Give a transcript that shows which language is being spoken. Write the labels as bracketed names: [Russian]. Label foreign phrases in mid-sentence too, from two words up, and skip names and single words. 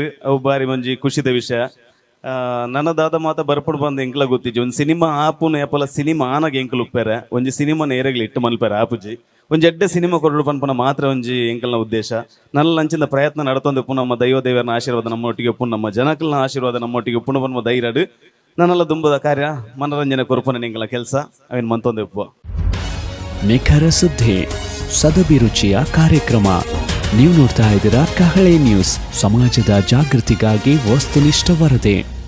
[Tulu] ಅವು ಬಾರಿ ಮಂಜಿ ಖುಷಿದ ವಿಷಯ ನನ್ನದಾದ ಮಾತ ಬರ್ಪಡು ಬಂದು ಎಂಕ್ಲ ಗೊತ್ತಿಜ್ಜಿ ಒಂದು ಸಿನಿಮಾ ಆಪುನ ಯಾಪಲ ಸಿನಿಮಾ ಆನಾಗ ಎಂಕಲು ಉಪ್ಪೇರೆ ಒಂಜಿ ಸಿನಿಮಾ ನೇರಗಳು ಇಟ್ಟು ಮಲ್ಪೇರೆ ಆಪುಜಿ ಒಂಜಿ ಎಡ್ಡೆ ಸಿನಿಮಾ ಕೊರಡು ಪನ್ಪನ ಮಾತ್ರ ಒಂಜಿ ಎಂಕಲ್ನ ಉದ್ದೇಶ ನನ್ನ ಲಂಚಿಂದ ಪ್ರಯತ್ನ ನಡ್ತೊಂದು ಉಪ್ಪು ನಮ್ಮ ದೈವದೇವರನ ಆಶೀರ್ವಾದ ನಮ್ಮೊಟ್ಟಿಗೆ ಉಪ್ಪು ನಮ್ಮ ಜನಕಲ್ನ ಆಶೀರ್ವಾದ ನಮ್ಮೊಟ್ಟಿಗೆ ಉಪ್ಪು ಬನ್ನುವ ಧೈರ್ಯಡು ನನ್ನೆಲ್ಲ ದುಂಬದ ಕಾರ್ಯ ಮನರಂಜನೆ ಕೊರಪನ ಎಂಕಲ ಕೆಲಸ ಅವೇನು ಮಂತೊಂದು ಉಪ್ಪು [Kannada] ನಿಖರ ಸುದ್ದಿ ಸದಭಿರುಚಿಯ ಕಾರ್ಯಕ್ರಮ ನೀವು ನೋಡ್ತಾ ಇದ್ದೀರಾ ಕಹಳೆ ನ್ಯೂಸ್, ಸಮಾಜದ ಜಾಗೃತಿಗಾಗಿ ವಸ್ತುನಿಷ್ಠ ವರದಿ.